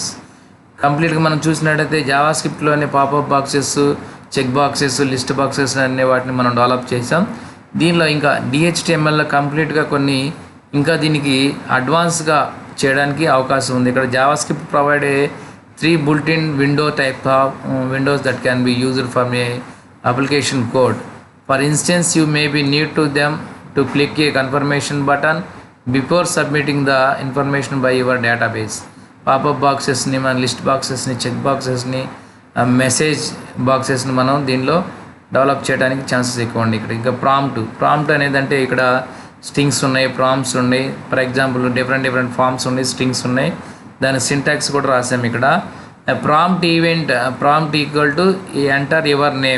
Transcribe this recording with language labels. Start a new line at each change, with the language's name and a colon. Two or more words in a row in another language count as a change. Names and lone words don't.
Telugu: కంప్లీట్గా మనం చూసినట్టయితే జావాస్క్రిప్ట్లోనే
English: pop-up boxes, check boxes, list boxes
Telugu: అనే వాటిని మనం డెవలప్ చేసాం. దీనిలో ఇంకా DHTMLలో కంప్లీట్గా కొన్ని ఇంకా దీనికి అడ్వాన్స్గా చేయడానికి అవకాశం ఉంది.
English: ఇక్కడ JavaScript provide 3 built-in window type of windows that can be used from a application code. For instance, you may be need to them to click a confirmation button before submitting the information by your database. Pop-up boxes
Telugu: ni man
English: list boxes
Telugu: ni
English: check boxes
Telugu: ni
English: message boxes
Telugu: ni మనం దీనిలో డెవలప్ చేయడానికి ఛాన్సెస్ ఎక్కువ ఉంది. ఇక్కడ ఇంకా ప్రాంప్ట్ అనేది అంటే ఇక్కడ స్ట్రింగ్స్ ఉన్నాయి, ప్రాంప్ట్స్ ఉన్నాయి.
English: for example different forms
Telugu: ఉన్నాయి, స్ట్రింగ్స్ ఉన్నాయి. దాని సింటాక్స్ కూడా రాసాము ఇక్కడ.
English: prompt equal to enter your name.